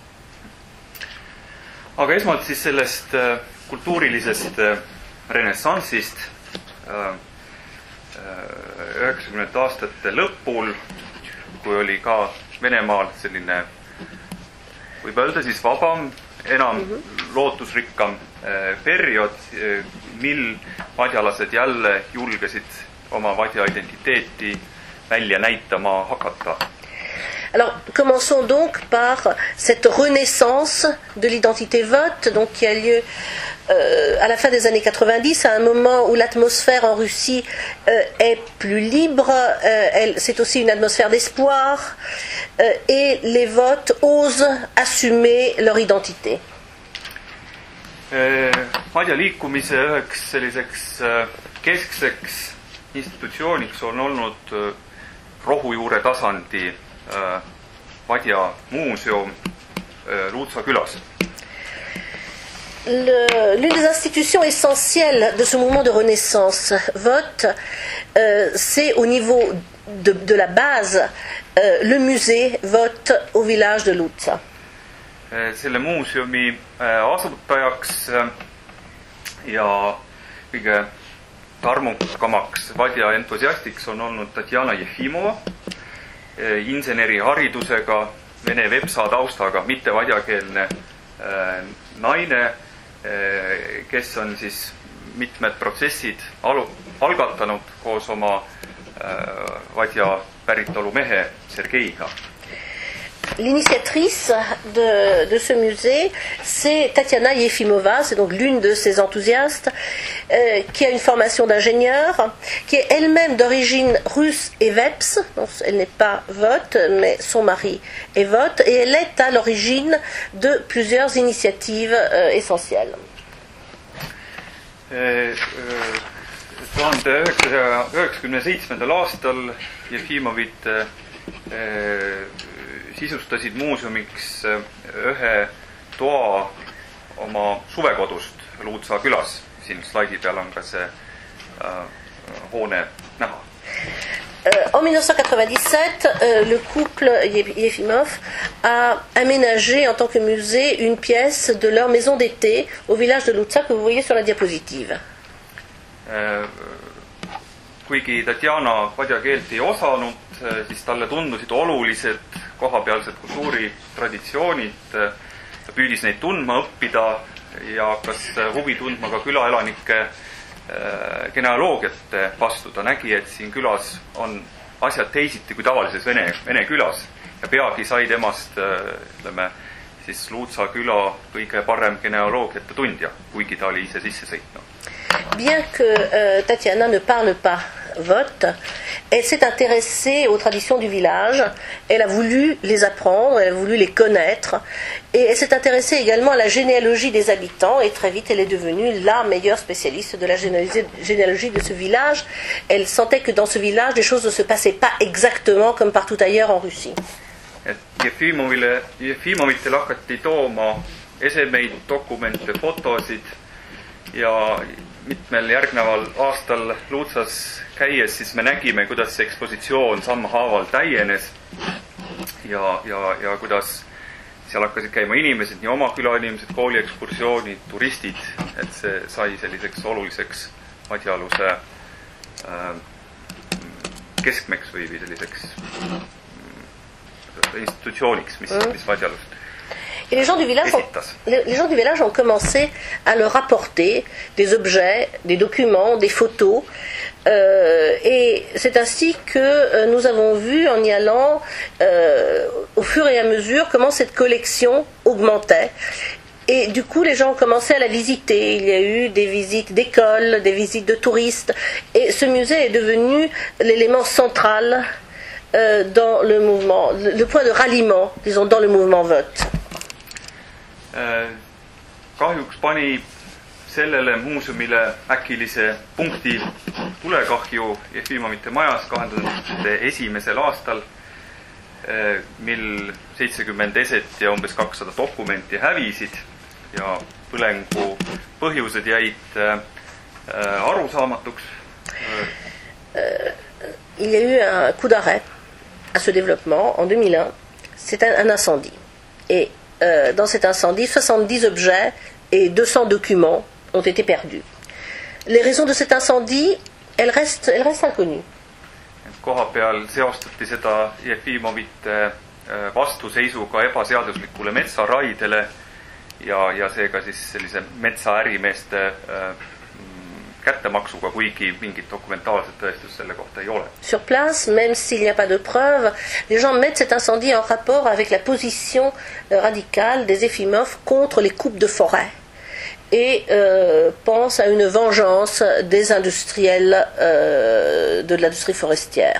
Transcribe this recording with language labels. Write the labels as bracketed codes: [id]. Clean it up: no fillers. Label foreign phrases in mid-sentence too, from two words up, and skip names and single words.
[et] Aga esmalt siis sellest kultuurilisest renessanssist. 90 aastate lõpul, kui oli ka Venemaal selline, võib öelda siis vabam, enam lootusrikkam periood, mil vadjalased jälle julgesid oma vadja identiteeti välja näitama hakata. [fr] Alors, commençons donc par cette renaissance de l'identité vote, donc qui a lieu à la fin des années 90, à un moment où l'atmosphère en Russie est plus libre, c'est aussi une atmosphère d'espoir, et les votes osent assumer leur identité. [et] Vadja liikumise üheks selliseks keskseks institutsiooniks on olnud rohujuure tasandi Vadja muuseum Luutsa külas. [fr] L'une des institutions essentielles de ce mouvement de renaissance vote, c'est au niveau de la base le musée vote au village de Luutsa. [et] Selle muuseumi asutajaks ja kõige tarmukamaks Vadja entusiastiks on olnud Tatjana Jefimova, inseneriharidusega, vene vepsa taustaga, mitte vadjakeelne naine, kes on siis mitmed protsessid algatanud koos oma vadja päritolu mehe Sergeiga. [fr] L'initiatrice de ce musée, c'est Tatiana Yefimova, c'est donc l'une de ces enthousiastes, qui a une formation d'ingénieur, qui est elle-même d'origine russe et veps, donc elle n'est pas vote, mais son mari est vote, et elle est à l'origine de plusieurs initiatives essentielles. [et] 1997. aastal Jefimovit sisustasid muuseumiks ühe toa oma suvekodust Luutsa külas. Siin slaidi peal on ka see hoone näha. [fr] En 1997, le couple Yefimov a aménagé en tant que musée une pièce de leur maison d'été au village de Luutsa que vous voyez sur la diapositive. [et] Kuigi Tatjana vadja keelt ei osanud, siis talle tundusid olulised kohapealsed kultuuritraditsioonid, ta püüdis neid tundma õppida ja hakkas huvi tundma ka külaelanike genealoogiate vastu. Ta nägi, et siin külas on asjad teisiti kui tavalises vene külas ja peagi sai temast, ütleme, siis Luutsa küla kõige parem genealoogiate tundja, kuigi ta oli ise sisse sõitnud. [fr] Bien que Tatiana ne parle pas vote, elle s'est intéressée aux traditions du village, elle a voulu les apprendre, elle a voulu les connaître, et elle s'est intéressée également à la généalogie des habitants, et très vite elle est devenue la meilleure spécialiste de la généalogie de ce village. Elle sentait que dans ce village, les choses ne se passaient pas exactement comme partout ailleurs en Russie. [et] Jefimovitele hakati tooma esemeid, dokumente, fotosid ja mitmel järgneval aastal Luutsas käies siis me nägime, kuidas see ekspositsioon sammhaaval täienes ja kuidas seal hakkasid käima inimesed, nii oma külainimesed, kooliekskursioonid, turistid, et see sai selliseks oluliseks vadjaluse keskmeks või selliseks institutsiooniks, mis vadjalust. [fr] Et les gens du village ont commencé à leur apporter des objets, des documents, des photos. Et c'est ainsi que nous avons vu en y allant au fur et à mesure comment cette collection augmentait. Et du coup, les gens ont commencé à la visiter. Il y a eu des visites d'écoles, des visites de touristes. Et ce musée est devenu l'élément central dans le mouvement, le point de ralliement, disons, dans le mouvement vote. [et] Kahjuks pani sellele muuseumile äkilise punkti tulekahju Jefimovite majas 2001. aastal, mil 70 eset ja umbes 200 dokumenti hävisid ja põlengu põhjused jäid arusaamatuks. [fr] Il y a eu un coup d'arrêt à ce développement en 2001. C'est un incendie. Et dans cet incendie, 70 objets et 200 documents ont été perdus. Les raisons de cet incendie, elle reste inconnue. [et] Koha peal seostati seda Jefimovite vastuseisuga ebaseaduslikule metsaraidele ja seega siis sellise metsaärimeeste kättemaksuga, kuigi mingit dokumentaalset tõestust selle kohta ei ole. [fr] Sur place, même s'il n'y a pas de preuves, les gens mettent cet incendie en rapport avec la position radicale des Efimov contre les coupes de forêt et pensent à une vengeance des industriels de l'industrie forestière.